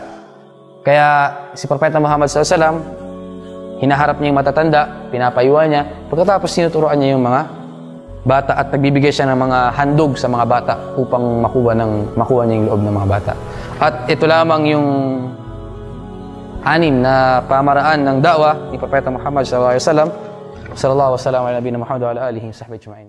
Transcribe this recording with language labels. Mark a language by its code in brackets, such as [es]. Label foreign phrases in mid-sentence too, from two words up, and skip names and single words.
[tl] Kaya si Propeta Muhammad SAW, hinaharap niya yung matatanda, pinapayuhan niya, pagkatapos sinuturuan niya yung mga bata at nagbibigay siya ng mga handog sa mga bata upang makuha niya yung loob ng mga bata. At ito lamang yung 6 na pamaraan ng da'wah ni Propeta Muhammad SAW. [ar] صلى الله عليه وسلم على نبينا محمد وعلى آله وصحبه أجمعين.